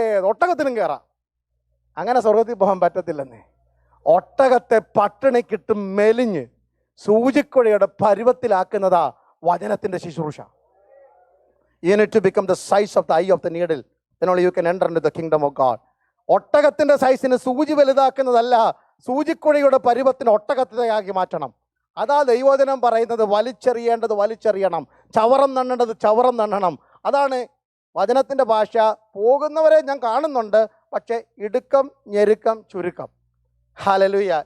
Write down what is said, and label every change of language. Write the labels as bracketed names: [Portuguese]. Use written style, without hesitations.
[Malayalam] ഒട്ടകത്തിനും കയറാം. അങ്ങനെ സ്വർഗത്തിൽ പോകാൻ പറ്റത്തില്ലെന്നേ. ഒട്ടകത്തെ പട്ടിണിക്കിട്ട് മെലിഞ്ഞ് സൂചിക്കുഴയുടെ പരുവത്തിലാക്കുന്നതാ വചനത്തിൻ്റെ ശുശ്രൂഷ. [English] You need to become the size of the eye of the needle, then only you can enter into the kingdom of God. [Malayalam] ഒട്ടകത്തിൻ്റെ സൈസിന് സൂചി വലുതാക്കുന്നതല്ല, സൂചിക്കുഴയുടെ പരുവത്തിന് ഒട്ടകത്തിനാക്കി മാറ്റണം. അതാ ദൈവവചനം പറയുന്നത്. വലിച്ചെറിയേണ്ടത് വലിച്ചെറിയണം, ചവറം നണ്ണേണ്ടത് ചവറം നണ്ണണം. അതാണ് വചനത്തിൻ്റെ ഭാഷ. പോകുന്നവരെ ഞാൻ കാണുന്നുണ്ട്, പക്ഷേ ഇടുക്കം ഞെരുക്കം ചുരുക്കം. ഹല്ലേലൂയ.